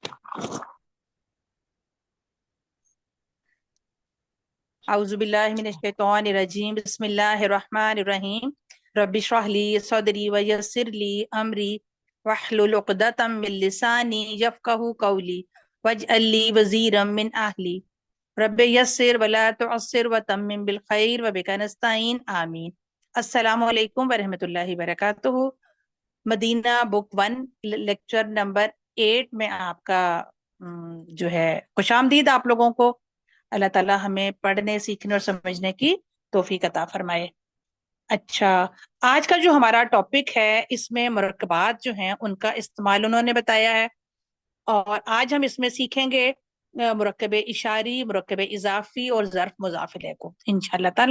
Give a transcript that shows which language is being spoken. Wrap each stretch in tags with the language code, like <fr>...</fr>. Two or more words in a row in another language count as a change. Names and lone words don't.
<ar>أعوذ بالله من الشيطان الرجيم بسم الله الرحمن الرحيم رب اشرح لي صدري ويسر لي أمري واحلل عقدة من لساني يفقهوا قولي واجعل لي وزيرا من أهلي رب يسر ولا تعسر وتمم بالخير وبك نستعين آمين. السلام عليكم ورحمة الله وبركاته.</ar> <ur>مدینہ بک 1</ur> <en>lecture number</en> <ur>8 میں آپ کا جو ہے خوش آمدید آپ لوگوں کو. اللہ تعالیٰ ہمیں پڑھنے سیکھنے اور سمجھنے کی توفیق عطا فرمائے. اچھا، آج کا جو ہمارا ٹاپک ہے اس میں مرکبات جو ہیں ان کا استعمال انہوں نے بتایا ہے، اور آج ہم اس میں سیکھیں گے مرکب اشاری، مرکب اضافی اور ظرف مضاف الیہ کو</ur> <ar>إن شاء الله تعالى.</ar>